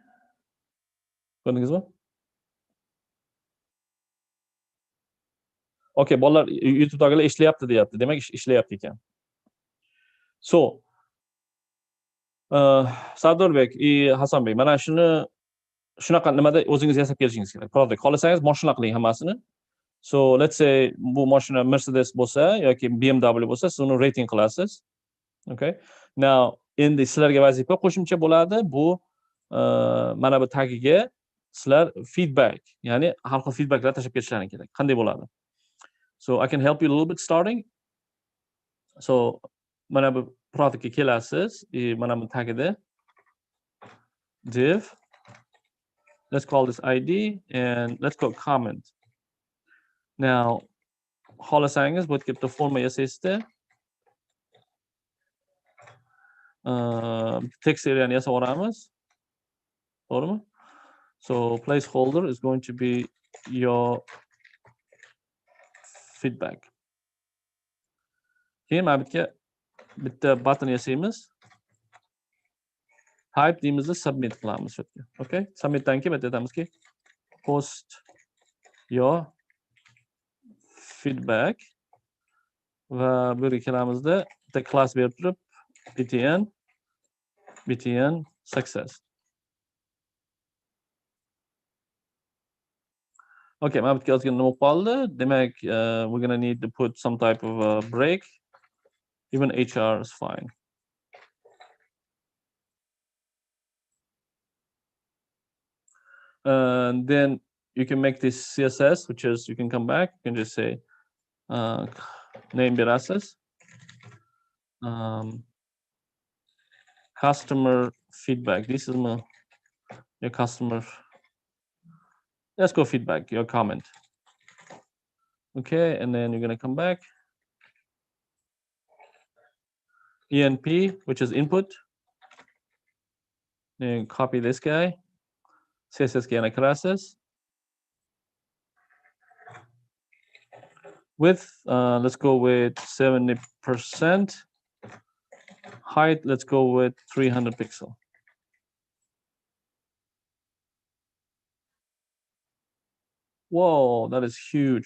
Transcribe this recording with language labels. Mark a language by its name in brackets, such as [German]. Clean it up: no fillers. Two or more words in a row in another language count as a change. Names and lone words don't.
[Uzbek] Ko'rdingizmi? Okay, bolalar YouTube'dagilar ishlayapti deyapti. Demak, ishlayapti ekan. So, Sardorbek, Hasanbek, mana shunaqa nimada o'zingiz yasab kelishingiz kerak. Product xohlasangiz mashina qiling hammasini. So, [English] let's say [Uzbek] bu mashina Mercedes bo'lsa yoki BMW bo'lsa, siz uni rating qilasiz. Okay? Now, endi sizlarga vazifa qo'shimcha bo'ladi. Bu mana bu tagiga sizlar feedback, ya'ni har xil feedbacklar tashlab ketishlaring kerak. Qanday bo'ladi? [English] So, I can help you a little bit starting. So, [Uzbek] mana bu productga kelasiz, mana bu tagida div, [English] let's call this ID and let's go comment. Now, [Uzbek] xohlasangiz bu yerga bitta forma yasaysizda, text areani yasab olamiz. To'g'rimi? [English] So, placeholder is going to be your feedback. [Uzbek] Keyin mana bu yerga bitta button yasaymiz. Type deymizda submit qilamiz shu yerga. Okay? Submitdan keyin bitta aytamizki [English] post your feedback [Uzbek] va bu yerga kelamizda bitta class berib turib btn success. Okay, mana bu yerga ozgina nima bo'lib qoldi? Demak, [English] we're going to need to put some type of a break. Even HR is fine. And then you can make this CSS, which is you can come back, you can just say name berasiz. Customer feedback. This is your customer. Let's go feedback, your comment. Okay, and then you're going to come back. ENP, which is input. Then copy this guy. [Uzbek] CSS ga yana kirasiz. [English] Width, let's go with 70%. Height, let's go with 300 pixel. Whoa, that is huge.